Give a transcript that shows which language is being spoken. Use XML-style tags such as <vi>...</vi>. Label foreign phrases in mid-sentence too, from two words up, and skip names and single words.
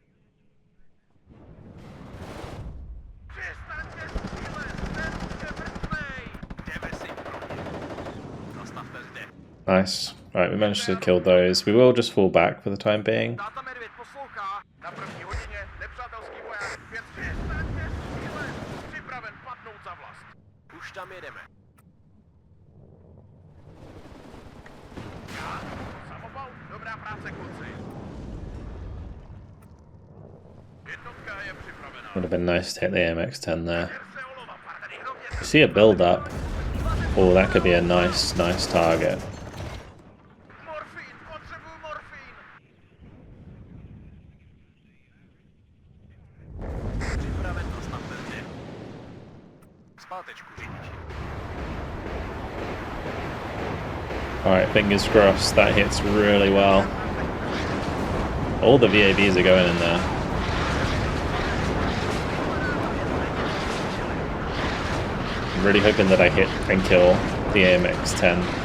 <en>Nice. Right, we managed to kill those. We will just fall back for the time being.</en> <cs>Už tam jedeme. Dobrá práce, kluci. Jednotka je připravena.</cs> <en>Would have been nice to hit the AMX-10 there. You see a build up. Oh, that could be a nice target.</en> <cs>Morfín, potřebuju morfín. Připraven to snad bezde. Zpátečku, řidiči.</cs> <en>Alright, fingers crossed, that hits really well. All the VAVs are going in there. I'm really hoping that I hit and kill the AMX-10.</en>